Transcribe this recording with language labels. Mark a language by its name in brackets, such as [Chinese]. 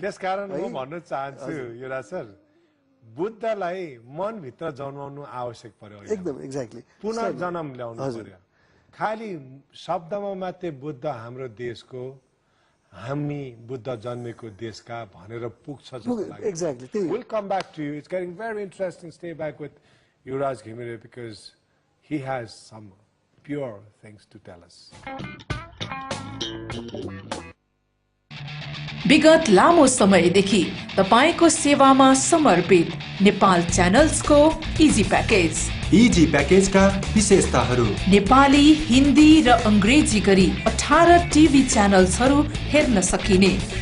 [Nepali] त्यसकारण म भन्न चाहन्छु युवराज सर, बुद्धलाई मनभित्र जन्माउनु आवश्यक पर्यो। [English] एकदम एक्ज्याक्टली, [Nepali] पुनर्जन्म ल्याउनु पर्यो। खालि शब्दमा मात्रै बुद्ध हाम्रो देशको, हामी बुद्ध जन्मेको देशका भनेर पुग्छ जस्तो लाग्छ। [English] Exactly, we'll come back to you. It's getting very interesting. Stay back with Yuvraj Ghimire because he has some pure things to tell us. [Nepali] विगत लामो समयदेखि तपाईको सेवामा समर्पित नेपाल च्यानल्सको इजी प्याकेज। इजी प्याकेजका विशेषताहरू: नेपाली, हिन्दी र अंग्रेजी गरी 18 टिभी च्यानल्सहरू हेर्न सकिने,